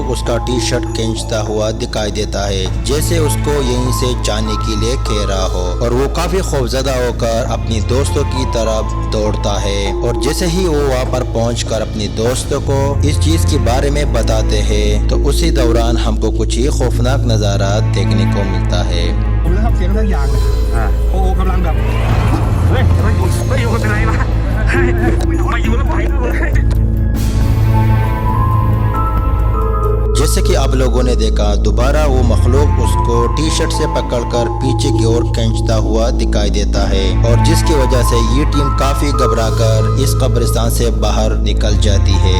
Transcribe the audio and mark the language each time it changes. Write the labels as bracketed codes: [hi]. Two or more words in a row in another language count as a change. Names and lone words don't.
[hi] उसका टी शर्ट खींचता हुआ दिखाई देता है, जैसे उसको यहीं से जाने के लिए कह रहा हो, और वो काफी खौफजदा होकर अपनी दोस्तों की तरफ दौड़ता है। और जैसे ही वो वहाँ पर पहुंचकर अपने दोस्तों को इस चीज के बारे में बताते हैं, तो उसी दौरान हमको कुछ ही खौफनाक नज़ारा देखने को मिलता है। [th] ผมได้ยินเสียงบางอย่างเลยโอ้กำลังแบบเฮ้ยไม่อยู่กันเป็นไรวะมาอยู่แล้วไปเลย [hi] जैसे कि आप लोगों ने देखा, दोबारा वो मखलूक उसको टी शर्ट से पकड़कर पीछे की ओर खींचता हुआ दिखाई देता है, और जिसकी वजह से ये टीम काफी घबराकर इस कब्रिस्तान से बाहर निकल जाती है।